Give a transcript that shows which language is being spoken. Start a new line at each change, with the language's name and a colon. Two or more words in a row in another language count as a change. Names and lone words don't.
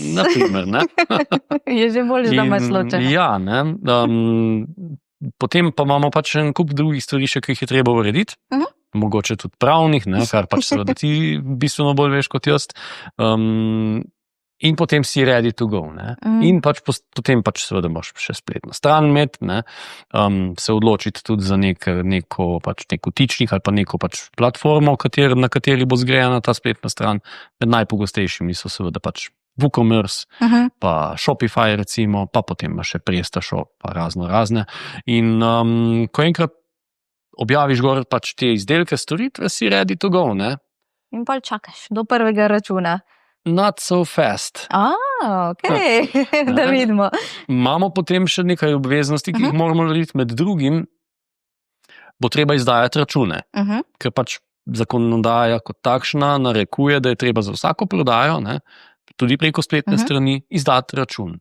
Slovenian: naprimer, ne? je že bolj, da imaš ločeno. Ja, ne. Potem pa imamo pač en kup drugih stvari še, ki jih je treba urediti. Mogoče tudi pravnih, ne? Kar pač seveda ti bistveno bolj veš kot jaz. In potem si
English: ready to go.
Slovenian: Ne? In pač potem pač seveda moraš še spletno stran imeti, ne? Se odločiti tudi za neko vtičnik ali pa neko pač platformo, na kateri bo zgrajena ta spletna stran. Med najpogostejšimi so seveda pač WooCommerce, pa Shopify recimo, pa potem ima še PrestaShop, pa razne. In ko enkrat objaviš gor pač te izdelke, storitve, si
English: ready to go.
Slovenian: Ne? In pa čakaš do prvega računa.
English: Not so fast.
Slovenian: Okay. Da vidimo. Imamo potem še nekaj obveznosti, ki jih moramo narediti. Med drugim bo treba izdajati račune, ker pač zakonodaja kot takšna narekuje, da je treba za vsako prodajo, ne, tudi preko spletne strani, izdati račun.